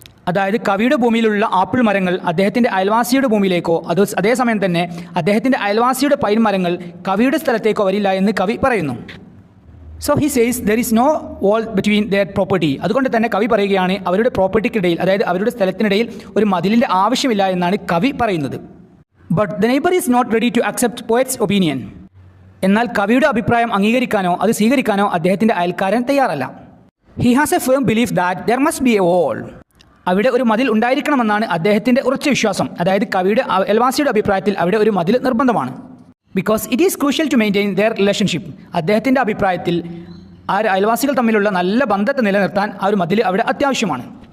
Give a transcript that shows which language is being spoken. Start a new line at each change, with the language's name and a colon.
Malayalam: അതായത് കവിയുടെ ഭൂമിയിലുള്ള ആപ്പിൾ മരങ്ങൾ അദ്ദേഹത്തിൻ്റെ അയൽവാസിയുടെ ഭൂമിയിലേക്കോ അതേസമയം തന്നെ അദ്ദേഹത്തിൻ്റെ അയൽവാസിയുടെ പൈൻ മരങ്ങൾ കവിയുടെ സ്ഥലത്തേക്കോ വരില്ല എന്ന് കവി പറയുന്നു.
English: So he says there is no wall between their property.
Malayalam: അതുകൊണ്ട് തന്നെ കവി പറയുകയാണ് അവരുടെ പ്രോപ്പർട്ടിക്കിടയിൽ, അതായത് അവരുടെ സ്ഥലത്തിനിടയിൽ ഒരു മതിലിൻ്റെ ആവശ്യമില്ല എന്നാണ് കവി പറയുന്നത്.
English: But the neighbour is not ready to accept poet's opinion.
Malayalam: എന്നാൽ കവിയുടെ അഭിപ്രായം അംഗീകരിക്കാനോ അത് സ്വീകരിക്കാനോ അദ്ദേഹത്തിൻ്റെ അയൽക്കാരൻ തയ്യാറല്ല.
English: He has a firm belief that there must be a wall.
Malayalam: അവിടെ ഒരു മതിൽ ഉണ്ടായിരിക്കണമെന്നാണ് അദ്ദേഹത്തിൻ്റെ ഉറച്ച വിശ്വാസം. അതായത് കവിയുടെ അയൽവാസിയുടെ അഭിപ്രായത്തിൽ അവിടെ ഒരു മതിൽ നിർബന്ധമാണ്.
English: Because it is crucial to maintain their relationship.
Malayalam: അദ്ദേഹത്തിൻ്റെ അഭിപ്രായത്തിൽ ആ അയൽവാസികൾ തമ്മിലുള്ള നല്ല ബന്ധത്തെ നിലനിർത്താൻ ആ ഒരു മതിൽ അവിടെ അത്യാവശ്യമാണ്.